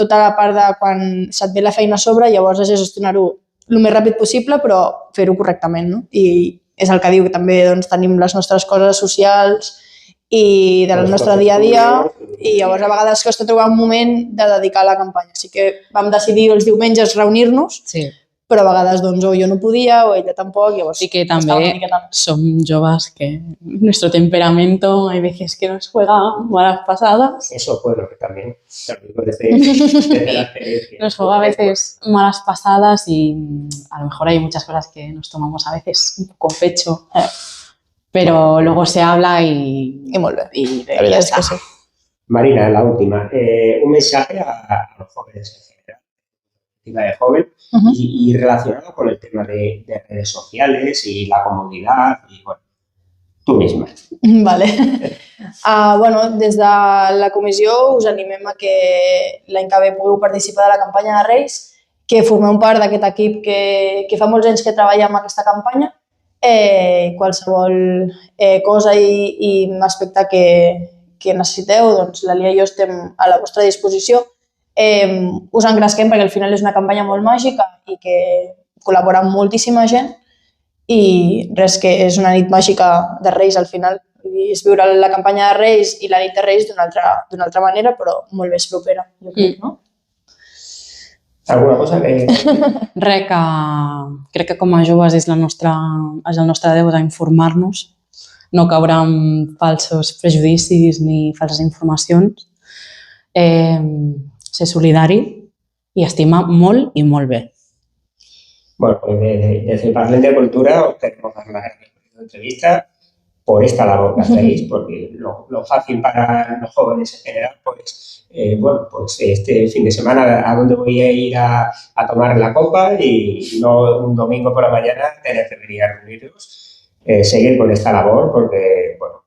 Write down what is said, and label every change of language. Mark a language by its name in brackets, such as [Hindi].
[Catalan] Tota la part de quan se't ve la feina a sobre, llavors has de gestionar-ho el més ràpid possible, però fer-ho correctament, no? I és el que diu, que també doncs, tenim les nostres coses socials i del nostre dia a dia i llavors a vegades costa trobar un moment de dedicar a la campanya. Així que vam decidir els diumenges reunir-nos, però a vegades doncs, o jo no podia o ella tampoc. Sí que també som joves [Spanish] que nuestro temperamento hay veces que nos juega malas pasadas. Eso bueno, que también desde la experiencia. Nos juega a veces malas pasadas y a lo mejor hay muchas cosas que nos tomamos a veces un poco pecho. Pero luego se habla y [Catalan] molt bé. [Spanish] La verdad es que sí. Marina, la última. Un mensaje a los jóvenes en general, de joven, y relacionado con el tema de redes sociales y la comodidad y bueno, tu misma. Vale. [Catalan] Des de la comissió us animem a que l'any que ve pugueu participar de la campanya de Reis, que formeu part d'aquest equip que fa molts anys que treballa amb aquesta campanya. Qualsevol cosa i aspecte que necessiteu, doncs la Lia i jo estem a la vostra disposició. Us engresquem perquè al final és una campanya molt màgica i que col·labora amb moltíssima gent i res, que és una nit màgica de Reis al final. És viure la campanya de Reis i la nit de Reis d'una altra manera, però molt més propera, jo crec, no? Alguna cosa que... Res, que crec que com a joves és el nostre deure informar-nos, no caure en falsos prejudicis ni falses informacions, ser solidari i estimar molt i molt bé. [Spanish] Bueno, desde el Parlen de Cultura os queremos dar las gracias por esta entrevista, por esta labor que hacéis, porque lo fácil para los jóvenes en general, pues este fin de semana a dónde voy a ir a tomar la copa y no un domingo por la mañana tener que venir a reunirnos, seguir con esta labor porque